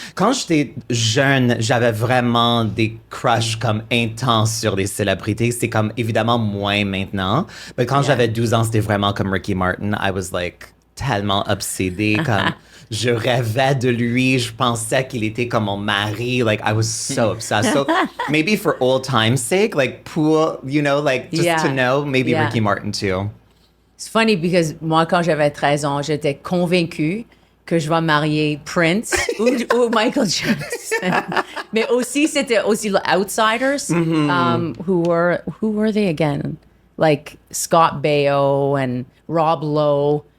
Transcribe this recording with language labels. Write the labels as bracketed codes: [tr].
[fr] Quand j'étais jeune, j'avais vraiment des crushs comme intenses sur des célébrités. C'est comme évidemment moins maintenant. Mais quand [en] Yeah. [fr] j'avais 12 ans, c'était vraiment comme Ricky Martin. [en] I was like [fr] tellement obsédée. Comme je rêvais de lui. Je pensais qu'il était comme mon mari. [en] Like I was so obsessed. So maybe for old time's sake, like [fr] pour, [en] you know, like just Yeah. to know, maybe Yeah. Ricky Martin too. [fr] C'est [en] funny because [fr] moi, quand j'avais 13 ans, j'étais convaincue que je vais marier Prince ou Michael Jackson. Mais aussi, c'était aussi les Outsiders. [en] Who were they again? Like Scott Baio and Rob Lowe.